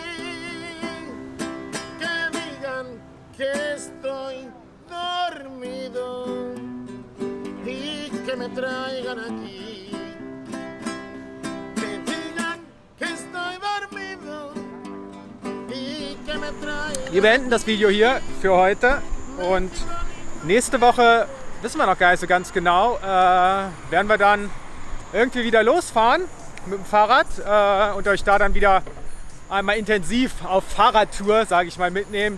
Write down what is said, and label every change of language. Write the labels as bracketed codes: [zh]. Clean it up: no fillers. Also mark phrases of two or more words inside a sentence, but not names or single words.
[es] que estoy dormido y que me traigan aquí, que digan que estoy dormido y que me traigan. [de] Wir beenden das Video hier für heute und nächste Woche, wissen wir noch gar nicht so ganz genau, werden wir dann irgendwie wieder losfahren mit dem Fahrrad und euch da dann wieder einmal intensiv auf Fahrradtour, sage ich mal, mitnehmen.